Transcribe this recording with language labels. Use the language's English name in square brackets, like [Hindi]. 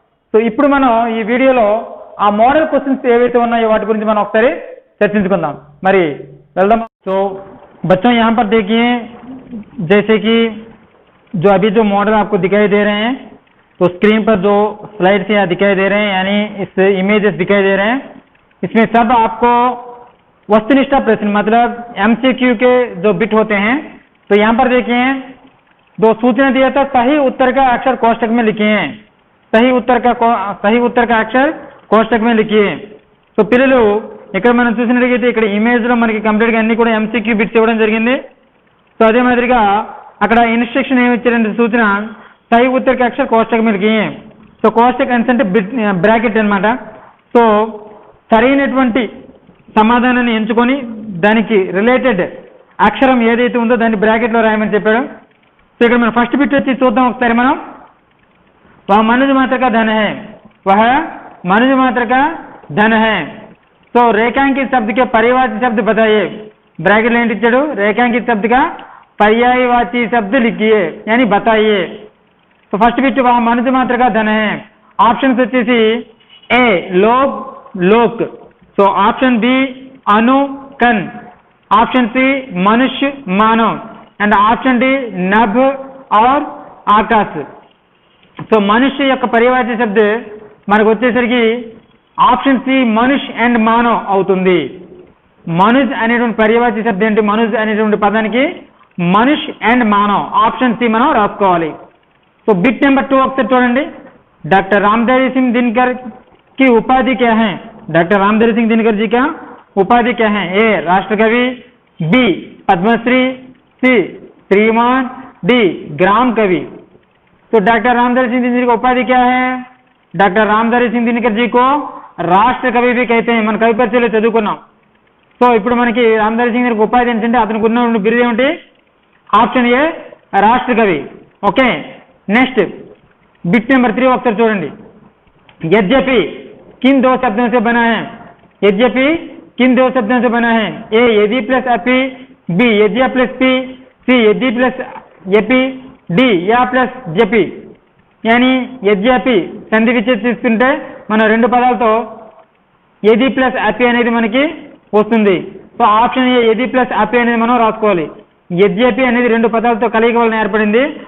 [Telugu] So ఇప్పుడు మనం ఈ వీడియోలో ఆ మోడల్ క్వశ్చన్స్ ఏవైతే ఉన్నాయో వాటి గురించి మనం ఒకసారి చర్చించుకుందాం। మరి వెళ్దాం। [Hindi] సో बच्चों यहाँ पर देखिए, जैसे कि जो अभी जो मॉडल आपको दिखाई दे रहे हैं, तो स्क्रीन पर जो स्लाइड्स यहाँ दिखाई दे रहे हैं, यानी इस इमेजेस दिखाई दे रहे हैं, इसमें सब आपको वस्तुनिष्ठ प्रश्न मतलब एमसीक्यू के जो बिट होते हैं। तो यहाँ पर देखिए, दो सूचना दिया था, सही उत्तर का अक्षर कोष्टक में लिखिए। सही उत्तर का अक्षर कोष्टक में लिखिए। [Telugu] तो పిల్లలు ఇక్కడ మనం చూసినట్లయితే ఇక్కడ ఇమేజ్ లో మనకి కంప్లీట్ గా అన్ని కూడా ఎంసీక్యూ బిట్స్ ఇవ్వడం జరిగింది। సో అదే మాదిరిగా అక్కడ ఇన్స్ట్రక్షన్ ఏమి ఇచ్చారంటే సూచన [Hindi] సही उत्तर का अक्षर कोष्टक में लिखिए। [Telugu] సో కోష్టక్ అంటే బ్రాకెట్ అన్నమాట। సో సరైనటువంటి సమాధానాన్ని ఎంచుకొని దానికి రిలేటెడ్ అక్షరం ఏదైతే ఉందో దాన్ని బ్రాకెట్ లో రాయమని చెప్పాడు। సో ఇక్కడ మనం ఫస్ట్ బిట్ వచ్చి చూద్దాం ఒకసారి మనం। [Hindi] वह मनुष्य मात्र का धन है, वह मनुष्य मात्र का धन है। तो रेखांकित शब्द के पर्यायवाची शब्द बताइए। ब्रैकेट लाइन [Telugu] इच्चाడు, [Hindi] रेखांकित शब्द का पर्यायवाची शब्द लिखिए यानी बताइए। तो फर्स्ट बिट वह मनुष्य मात्र का धन है। ऑप्शंस [Telugu] వచ్చేసి [Hindi] ए लोग लोक, सो ऑप्शन बी अनु कन, ऑप्शन सी मनुष्य मानव एंड ऑप्शन डी नभ और आकाश। [Telugu] సో మనుష్య యొక్క పర్యాయవాచి శబ్ద మనకు వచ్చేసరికి ఆప్షన్ సి మనుష్ అండ్ మానవ్ అవుతుంది। మనుష్ అనేటువంటి పర్యాయవాచి శబ్దం ఏంటి? మనుష్ అనేటువంటి పదానికి మనుష్ అండ్ మానవ్, ఆప్షన్ సి మనం రాసుకోవాలి। సో బిట్ నెంబర్ 2 ఒకసారి చూడండి। [Hindi] डॉक्टर रामधारी सिंह दिनकर की उपाधि क्या है? डॉक्टर रामधारी सिंह दिनकर जी का उपाधि क्या है? ए राष्ट्र कवि, बी पद्मश्री, सी श्रीमान, डी ग्राम कवि। तो डॉक्टर रामधारी सिंह दिनकर की उपाधि क्या है? डॉक्टर रामधारी सिंह दिनकर जी को राष्ट्र कवि भी कहते हैं। [Telugu] मन कवि परिचयలో చదువుకున్నాం। సో ఇప్పుడు మనకి రామధారి సింగ్ గారికి ఉపాధి ఏంటంటే అతనికి ఉన్న బిరుదు ఏమిటి? ఆప్షన్ ఏ రాష్ట్ర కవి। ఓకే, నెక్స్ట్ बिट नंबर 3 ఒకసారి చూడండి। [Hindi] यद्यपि किन दो शब्दों से बना है? यद्यपि किन दो शब्दों से बना है? ए यदि प्लस अपि, बी यद्य प्लस पी, सी यदि प्लस यपि, डी या प्लस जपि। [Telugu] यानी यद्यपि సంధి విచ్ఛేదం తీసుకుంటే మనం రెండు పదాలతో యది ప్లస్ అపి అనేది మనకి వస్తుంది। సో ఆప్షన్ ఏ యది ప్లస్ అపి అనేది మనం రాసుకోవాలి। యద్యపి అనేది రెండు పదాలతో కలయిక వలన ఏర్పడింది।